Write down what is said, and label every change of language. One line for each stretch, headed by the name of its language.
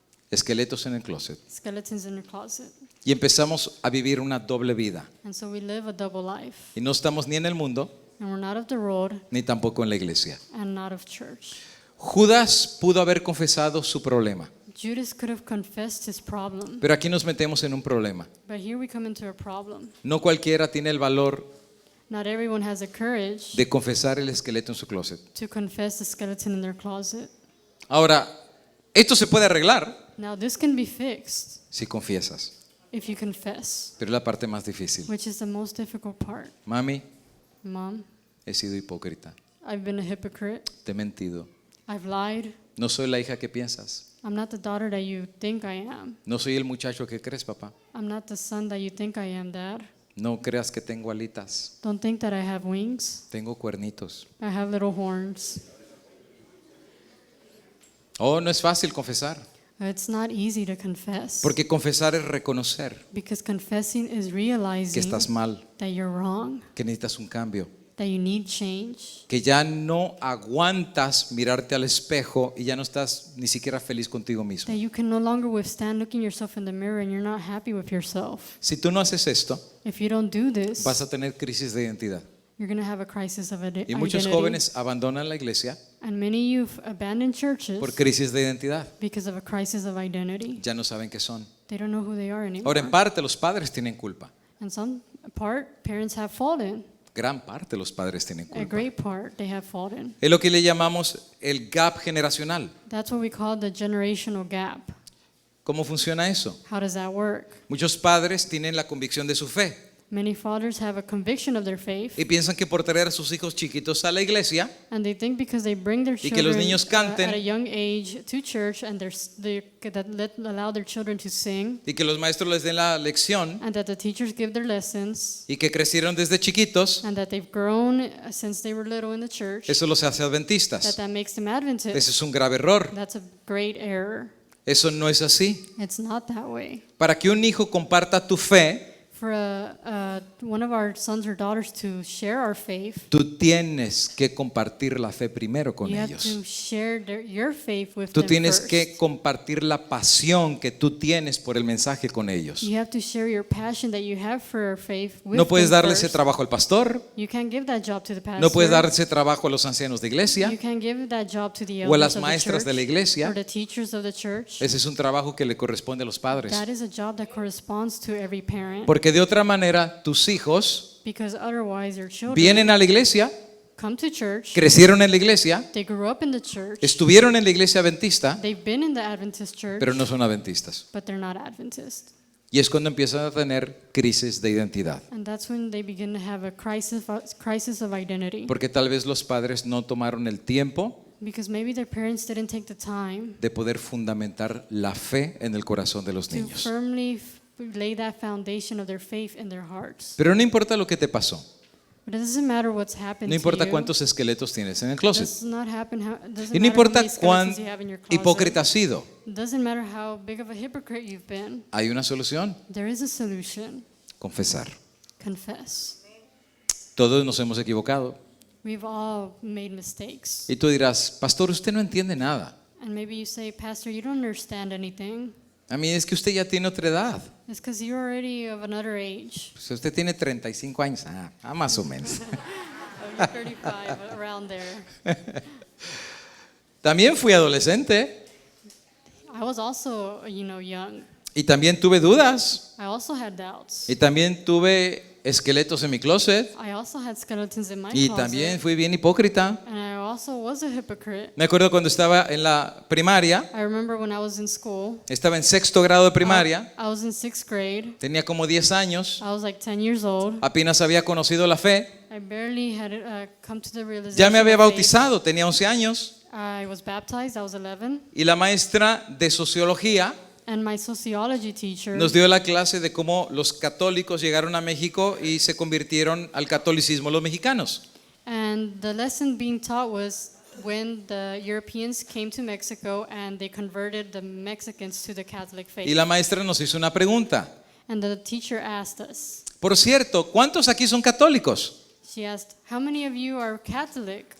Spanish: Esqueletos en el closet.
English: Skeletons in the closet.
Spanish: Y empezamos a vivir una doble vida.
English: And so we live a double life,
Spanish: Y no estamos ni en el mundo,
English: and we're not of the road
Spanish: ni tampoco en la iglesia.
English: and not of church.
Spanish: Judas pudo haber confesado su problema,
English: Judas could have confessed his problem,
Spanish: pero aquí nos metemos en un problema.
English: but here we come into a problem.
Spanish: No cualquiera tiene el valor
English: Not everyone has the courage
Spanish: de confesar el esqueleto en su closet.
English: to confess the skeleton in their closet.
Spanish: Ahora, esto se puede arreglar
English: Now this can be fixed
Spanish: si confiesas,
English: if you confess,
Spanish: pero es la parte más difícil.
English: which is the most difficult part.
Spanish: Mami,
English: Mom,
Spanish: he sido hipócrita,
English: I've been a hypocrite.
Spanish: te he mentido.
English: I've lied.
Spanish: No soy la hija que piensas.
English: I'm not the daughter that you think I am.
Spanish: No soy el muchacho que crees, papá.
English: I'm not the son that you think I am, Dad.
Spanish: No creas que tengo alitas.
English: Don't think that I have wings.
Spanish: Tengo cuernitos.
English: I have little horns.
Spanish: Oh, no es fácil confesar.
English: It's not easy to confess.
Spanish: Porque confesar es reconocer
English: Because confessing is
Spanish: que
English: realizing
Spanish: estás mal,
English: that you're wrong,
Spanish: que necesitas un cambio,
English: that you need change,
Spanish: que ya no aguantas mirarte al espejo y ya no estás ni siquiera feliz contigo mismo.
English: that you can no longer withstand looking yourself in the mirror and you're not happy with yourself.
Spanish: Si tú no haces esto,
English: If you don't do this,
Spanish: vas a tener crisis de identidad.
English: you're going to have a crisis of
Spanish: Y muchos
English: identity.
Spanish: jóvenes abandonan la iglesia
English: And many youth abandon churches
Spanish: por crisis de identidad.
English: because of a crisis of identity.
Spanish: Ya no saben qué son.
English: They don't know who they are anymore.
Spanish: Ahora, en parte, los padres tienen culpa.
English: And some part, parents have fallen.
Spanish: Gran parte los padres tienen
English: A
Spanish: culpa.
English: great part, they have fallen.
Spanish: Es lo que le llamamos el gap generacional.
English: That's what we call the generational gap.
Spanish: ¿Cómo funciona eso?
English: How does that work?
Spanish: Muchos padres tienen la convicción de su fe
English: Many fathers have a conviction of their faith,
Spanish: y piensan que por traer a sus hijos chiquitos a la iglesia
English: and they think because they bring their
Spanish: y que los
English: children
Spanish: niños canten
English: at a young age to church and allow their children to sing,
Spanish: y que los maestros les den la lección
English: and that the teachers give their lessons,
Spanish: y que crecieron desde chiquitos,
English: and that they've grown since they were little in the church,
Spanish: eso los hace adventistas.
English: that makes them Adventists.
Spanish: Ese es un grave error.
English: That's a great error.
Spanish: Eso no es así.
English: It's not that way.
Spanish: Para que un hijo comparta tu fe,
English: For one of our sons or daughters to share our faith,
Spanish: tú tienes que compartir la fe primero con
English: you have to
Spanish: ellos.
English: share your faith with
Spanish: Tú
English: them
Spanish: tienes
English: first.
Spanish: que compartir la pasión que tú tienes por el mensaje con ellos.
English: You have to share your passion that you have for our faith with
Spanish: No puedes
English: them
Spanish: darle ese
English: first.
Spanish: trabajo al pastor,
English: You can't give that job to the pastor.
Spanish: no puedes dar ese trabajo a los ancianos de iglesia.
English: You can't give that job to the
Spanish: o a
English: elders
Spanish: las
English: of the
Spanish: maestras de la
English: church
Spanish: iglesia.
English: or the teachers of the church.
Spanish: Ese es un trabajo que le corresponde a los padres.
English: That is a job that corresponds to every parent.
Spanish: Porque de otra manera tus hijos
English: Because otherwise your children
Spanish: vienen a la iglesia,
English: come to church,
Spanish: crecieron en la iglesia,
English: they grew up in the church,
Spanish: estuvieron en la iglesia adventista,
English: they've been in the Adventist church,
Spanish: pero no son adventistas.
English: but they're not Adventist.
Spanish: Y es cuando empiezan a tener crisis de identidad.
English: And that's when they begin to have a crisis of identity.
Spanish: Porque tal vez los padres no tomaron el tiempo
English: Because maybe their parents didn't take the time
Spanish: de poder fundamentar la fe en el corazón de los
English: to
Spanish: niños.
English: firmly lay that foundation of their faith in their hearts.
Spanish: Pero no importa lo que te pasó,
English: But it doesn't matter what's happened
Spanish: no importa
English: to you.
Spanish: cuántos esqueletos tienes en el
English: It
Spanish: closet,
English: does not happen it doesn't
Spanish: y no
English: matter how
Spanish: importa
English: many
Spanish: cuán
English: skeletons you have in your closet.
Spanish: hipócrita has sido,
English: It doesn't matter how big of a hypocrite you've been.
Spanish: hay una solución:
English: There is a solution.
Spanish: confesar.
English: Confess.
Spanish: Todos nos hemos equivocado.
English: We've all made mistakes.
Spanish: Y tú dirás, pastor, usted no entiende nada.
English: And maybe you say, Pastor, you don't understand anything.
Spanish: A mí es que usted ya tiene otra edad.
English: It's because you're already of another age.
Spanish: Pues usted tiene 35 años. Más o menos.
English: You're 35, around there.
Spanish: También fui adolescente
English: I was also, young.
Spanish: y también tuve dudas
English: I also had doubts.
Spanish: y también tuve esqueletos en mi closet
English: I also had skeletons in my
Spanish: y
English: closet.
Spanish: también fui bien hipócrita.
English: And I also was a hypocrite.
Spanish: Me acuerdo cuando estaba en la primaria,
English: I remember when I was in school.
Spanish: estaba en sexto grado de primaria,
English: I was in 6th grade.
Spanish: tenía como 10 años,
English: I was like 10 years old.
Spanish: apenas había conocido la fe,
English: I barely had come to the realization.
Spanish: ya me había
English: of faith.
Spanish: bautizado, tenía 11 años
English: I was baptized. I was 11.
Spanish: y la maestra de sociología
English: And my sociology teacher
Spanish: nos dio la clase de cómo los católicos llegaron a México y se convirtieron al catolicismo los mexicanos.
English: and the lesson being taught was when the Europeans came to Mexico and they converted the Mexicans to the Catholic faith.
Spanish: Y la maestra nos hizo una pregunta.
English: And the teacher asked us.
Spanish: Por cierto, ¿cuántos aquí son católicos?
English: She asked, "How many of you are Catholic?"